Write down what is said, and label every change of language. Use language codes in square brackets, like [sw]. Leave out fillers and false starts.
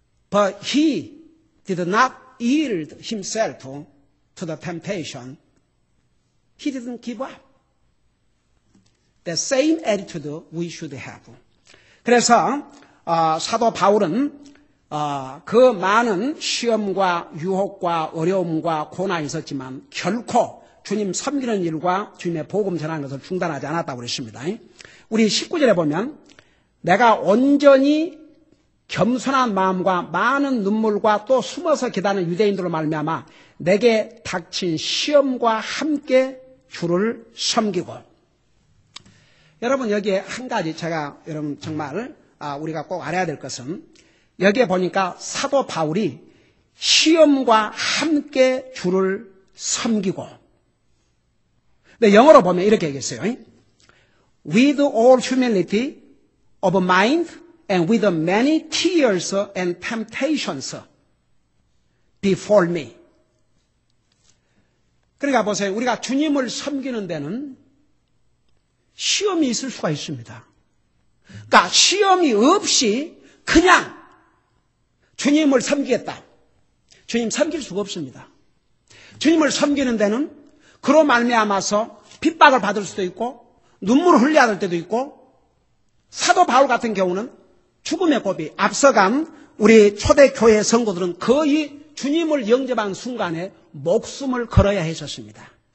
[en] But he did not yield himself to the temptation. He didn't give up. The same attitude we should have. [ko] 그래서 사도 바울은 그 많은 시험과 유혹과 어려움과 고난이 있었지만 결코 주님 섬기는 일과 주님의 복음 전하는 것을 중단하지 않았다고 그랬습니다. 우리 19절에 보면 내가 온전히 겸손한 마음과 많은 눈물과 또 숨어서 기다리는 유대인들로 말미암아 내게 닥친 시험과 함께 주를 섬기고. 여러분, 여기에 한 가지 제가 여러분 정말 우리가 꼭 알아야 될 것은 여기에 보니까 사도 바울이 시험과 함께 주를 섬기고. 근데 영어로 보면 이렇게 얘기했어요. [en] With all humility of mind and with many tears and temptations before me. [ko] 그러니까 보세요. 우리가 주님을 섬기는 데는 시험이 있을 수가 있습니다. 그러니까 시험이 없이 그냥 주님을 섬기겠다. 주님 섬길 수가 없습니다. 주님을 섬기는 데는 그로 말미암아서 핍박을 받을 수도 있고 눈물을 흘려야 할 때도 있고 사도 바울 같은 경우는 죽음의 고비 앞서간 우리 초대교회 성도들은 거의 주님을 영접한 순간에 목숨을 걸어야 했었습니다.